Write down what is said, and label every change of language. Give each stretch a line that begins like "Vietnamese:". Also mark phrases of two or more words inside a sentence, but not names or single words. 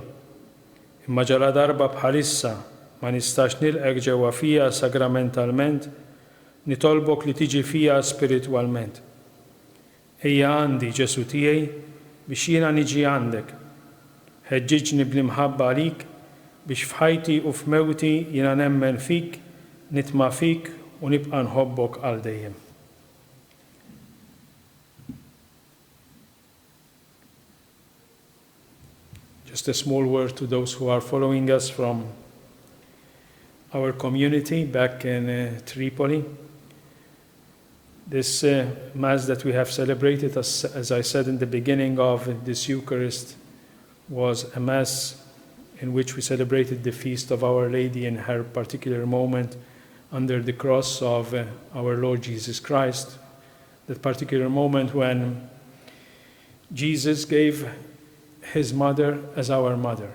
Maltese: Imma ġala darba bħalissa ma nistax nilqek ġewwa fija sagramentalment, nitolbok li tiġi fija spiritwalment. Ejja għandi Ġesu tiegħi biex jiena niġi għandek. Ħeġġiġni bl-imħabba għalik biex f'ħajti u f'mewti jiena nemmen fik, nitma' fik u nibqa' nħobbok għal dejjem.
English: Just a small word to those who are following us from our community back in Tripoli. This Mass that we have celebrated, as I said in the beginning of this Eucharist, was a Mass in which we celebrated the feast of Our Lady in her particular moment under the cross of our Lord Jesus Christ, that particular moment when Jesus gave his mother as our mother.